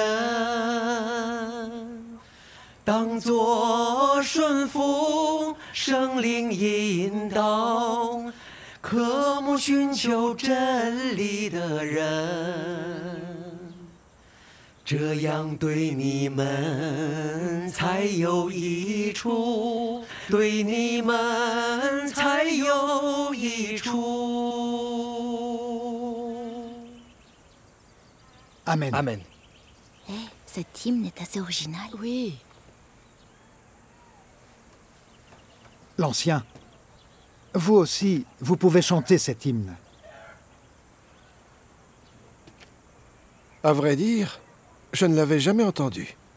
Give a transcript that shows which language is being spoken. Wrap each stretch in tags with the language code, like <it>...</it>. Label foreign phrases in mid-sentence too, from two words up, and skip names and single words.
<zh>人，当作顺服圣灵引导， 渴慕寻求真理的人，这样对你们才有益处，对你们才有益处。 Amen. Amen.</zh> <fr>Eh, cette hymne est assez originale. Oui. L'Ancien, vous aussi, vous pouvez chanter cet hymne. À vrai dire, je ne l'avais jamais entendu.</fr>